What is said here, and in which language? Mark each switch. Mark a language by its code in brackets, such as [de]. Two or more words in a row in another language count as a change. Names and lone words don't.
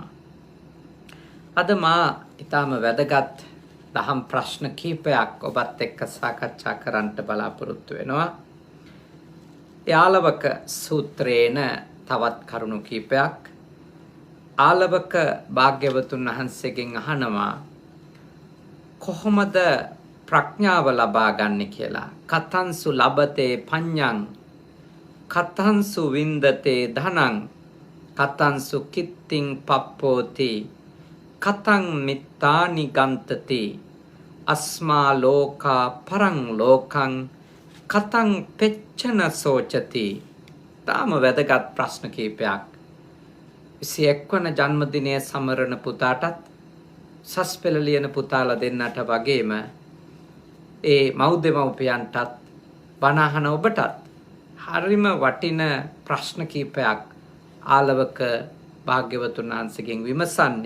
[si] අද මා ඊටාම වැදගත් දහම් ප්‍රශ්න කීපයක් ඔබත් එක්ක සාකච්ඡා කරන්නට බලාපොරොත්තු වෙනවා. ආලවක සූත්‍රේන තවත් කරුණු කීපයක් ආලවක භාග්‍යවතුන් වහන්සේගෙන් අහනවා කොහොමද ප්‍රඥාව ලබා ගන්න කියලා. [pi] කතංසු ලබතේ පඤ්ඤං කතංසු වින්දතේ ධනං කතංසු කිත්තිං පප්පෝති කතං මිත්තානි ගන්තති අස්මා ලෝකා පරං ලෝකං කතං පෙච්චන සෝචති. [si] තාම වැදගත් ප්‍රශ්න කීපයක්. 21 වන ජන්මදිනය සමරන පුතාටත් සස්පෙළ ලියන පුතාලා දෙන්නට වගේම ඒ මව්දෙමව්පියන්ටත් බණ අහන ඔබටත් හරිම වටින ප්‍රශ්න කීපයක් ආලවක භාග්‍යවතුන් වහන්සේගෙන් විමසන්නේ.